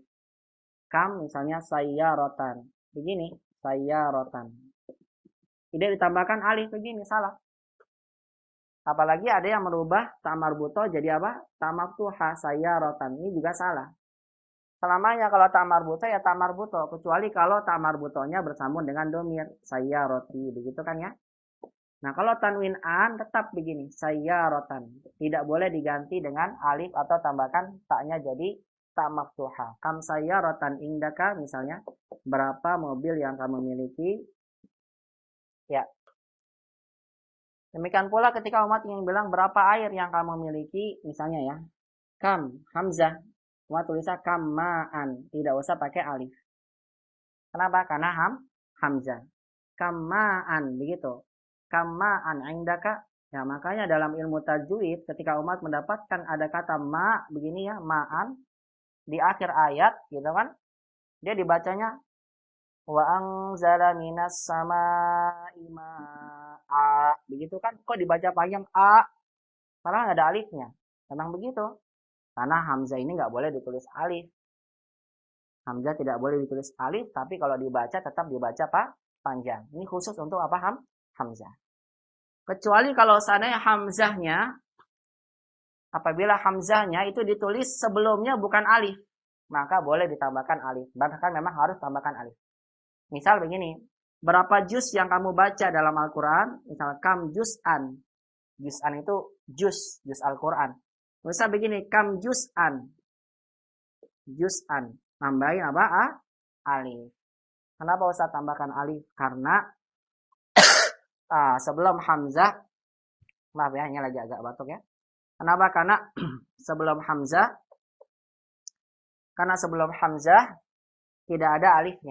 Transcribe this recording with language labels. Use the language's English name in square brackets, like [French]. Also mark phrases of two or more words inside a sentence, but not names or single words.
[Indonesian] Kam misalnya sayyarotan. Begini, sayyarotan. Tidak ditambahkan alif begini, salah. Apalagi ada yang merubah [Arabic] تاء مربوطة [Indonesian] jadi apa? [Arabic] تاء مفتوحة [Indonesian] sayyarotan. Ini juga salah. Selamanya kalau [Arabic] تاء مربوطة [Indonesian] ya [Arabic] تاء مربوطة, [Indonesian] kecuali kalau ta marbutonya bersambung dengan domir sayyaroti, begitu kan ya? Nah, kalau tanwin an tetap begini, sayyarotan. Tidak boleh diganti dengan alif atau tambahkan taknya jadi [Arabic] تاء مفتوحة. كم سيارةً عندك [Indonesian] misalnya, berapa mobil yang kamu miliki? Ya. Demikian pula ketika umat ingin bilang berapa air yang kamu miliki, misalnya ya. Kam, hamzah. Umat tulisnya kammaan, tidak usah pakai alif. Kenapa? Karena hamzah. Kammaan, begitu. [Arabic] كم ماءً عندك. [Indonesian] Ya, makanya dalam ilmu tajwid ketika umat mendapatkan ada kata ma begini ya, ma'an di akhir ayat gitu kan. Dia dibacanya [Arabic] وأنزل من السماء ماء. [Indonesian] Begitu kan? Kok dibaca panjang a? Padahal nggak ada alifnya. Memang begitu. Karena hamzah ini nggak boleh ditulis alif. Hamzah tidak boleh ditulis alif, tapi kalau dibaca tetap dibaca panjang. Ini khusus untuk apa hamzah. Kecuali kalau seandainya hamzahnya, apabila hamzahnya itu ditulis sebelumnya bukan alif, maka boleh ditambahkan alif. Bahkan memang harus tambahkan alif. Misal begini, berapa juz yang kamu baca dalam Al-Quran? Misal [Arabic] كم جزءًا. [Indonesian] Juz'an itu juz Al-Quran. Misal begini, [Arabic] كم جزءًا. [Indonesian] Juz'an. Nambahin apa? Alif. Kenapa Ustaz tambahkan alif? Karena sebelum hamzah, maaf ya, ini lagi agak batuk ya. Kenapa? Karena sebelum hamzah tidak ada alifnya.